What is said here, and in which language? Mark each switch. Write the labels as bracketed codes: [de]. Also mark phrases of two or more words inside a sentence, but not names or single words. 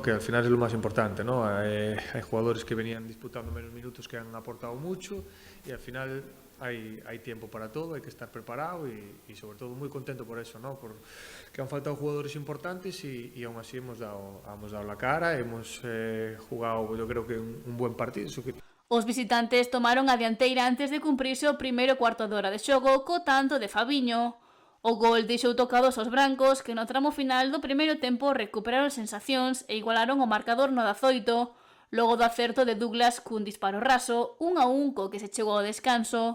[es] Que al final es lo más importante, ¿no? Hay jugadores que venían disputando menos minutos que han aportado mucho y al final hay tiempo para todo, hay que estar preparado y sobre todo muy contento por eso, ¿no? Porque han faltado jugadores importantes y aún así hemos dado la cara, hemos jugado yo creo que un buen partido. [gl] Os visitantes tomaron a dianteira antes de cumprirse o primeiro cuarto de hora de xogo co tanto de Fabiño. O gol deixou tocados os brancos que no tramo final do primeiro tempo recuperaron sensacións e igualaron o marcador no 18, logo do acerto de Douglas cun disparo raso, 1-1 co que se chegou ao descanso.